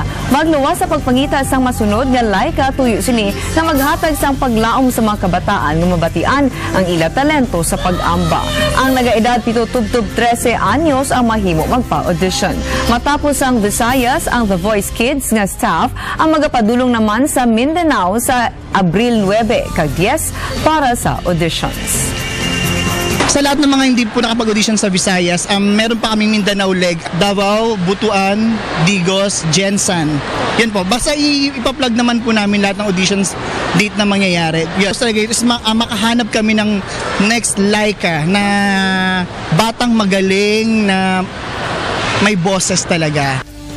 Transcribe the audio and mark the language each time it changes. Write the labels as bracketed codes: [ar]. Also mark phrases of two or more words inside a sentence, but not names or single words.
[hil] Magluwas sa pagpangita sang masunod nga laika tuyo sini nga maghatag sang paglaom sa mga kabataan nga mabatian ang ila talento sa pag-amba. Ang nagaedad 7-13 anyos ang mahimo magpa-audition. Matapos ang Visayas, ang The Voice Kids nga staff ang magapadulong naman sa Mindanao sa Abril 9 kag 10 para sa auditions. [tl] Sa lahat ng mga hindi po nakapag-audition sa Visayas, meron pa kaming Mindanao leg, Davao, Butuan, Digos, Jensan. Yan po. Basta ipa-plug naman po namin lahat ng [en] auditions date [tl] na mangyayari. Yes, talaga is makahanap kami ng next Laika na batang magaling na may boses talaga.